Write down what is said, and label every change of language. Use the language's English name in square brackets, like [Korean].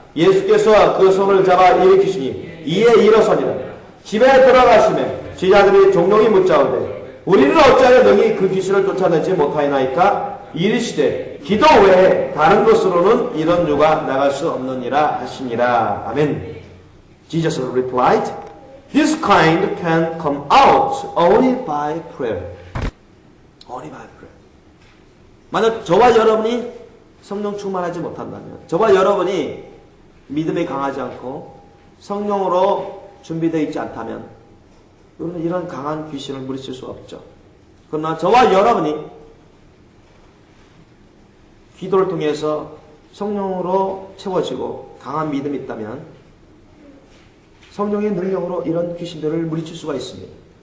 [Korean] 예수께서 그 손을 잡아 일으키시니 이에 일어서니라. 집에 들어가시매 제자들이 종종이 묻자오되 우리는 어찌하여 능히 그 귀신을 쫓아내지 못하이나이까. 이르시되 기도 외에 다른 것으로는 이런 유가 나갈 수 없느니라 하시니라. 아멘. [English] Jesus replied, this kind can come out only by prayer. Only by prayer. [Korean] 만약 저와 여러분이 성령 충만하지 못한다면, 저와 여러분이 믿음이 강하지 않고 성령으로 준비되어 있지 않다면 우리는 이런 강한 귀신을 물리칠 수 없죠. 그러나 저와 여러분이 기도를 통해서 성령으로 채워지고 강한 믿음이 있다면 성령의 능력으로 이런 귀신들을 물리칠 수가 있습니다.